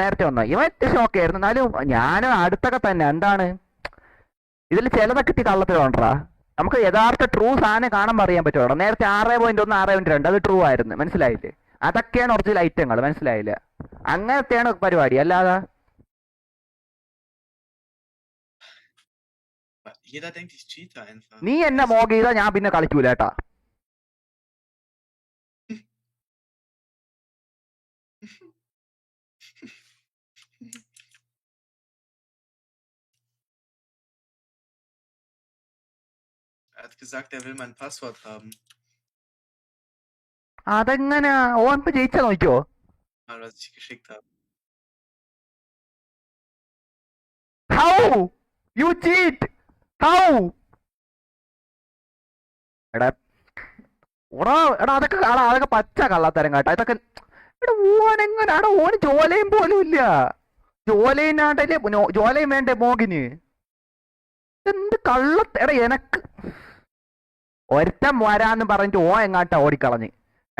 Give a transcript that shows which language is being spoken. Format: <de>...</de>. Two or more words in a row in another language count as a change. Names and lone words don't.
<ml>നേരത്തെ വന്നു ഇവൻ ഷോക്ക് ആയിരുന്നു. എന്നാലും ഞാനും അടുത്തൊക്കെ തന്നെ. എന്താണ് ഇതിൽ ചിലതൊക്കെ ഇത്തി കള്ളത്തരമുണ്ടാ. നമുക്ക് യഥാർത്ഥ ട്രൂ സാധനം കാണാൻ അറിയാൻ പറ്റുമോ? നേരത്തെ 6.1 6.2 അത് ട്രൂ ആയിരുന്നു. മനസ്സിലായില്ലേ? അതൊക്കെയാണ്</ml> <en>original items.</en> <ml>മനസ്സിലായില്ല? അങ്ങനത്തെയാണ് പരിപാടി. അല്ലാതെ</ml> <de>Jeder denkt, ich cheate einfach.</de> <ml>നീ എന്നെ മോഗ് ചെയ്താ ഞാൻ പിന്നെ കളിക്കൂല കേട്ടാ.</ml> <de>Er hat gesagt, er will mein Passwort haben.</de> <ml>അതെങ്ങനെ ഓൻ ഇപ്പൊ ജയിച്ചാ നോക്കിയോ?</ml> <de>Mal, was ich geschickt habe.</de> <en>How you cheat? How?</en> <ml>എടാ അതൊക്കെ പച്ച കള്ളത്തരം കേട്ടാ. ഇതൊക്കെ എടാ ഓനെങ്ങനെ ഓന് ജോലയും പോലും ഇല്ല. ജോലയും വേണ്ടേ മോഗിന്? എന്ത് എടാ എനക്ക് ഒരുത്തം വരാന്ന് പറഞ്ഞിട്ട് എങ്ങാട്ടാ ഓടിക്കളഞ്ഞ്.</ml>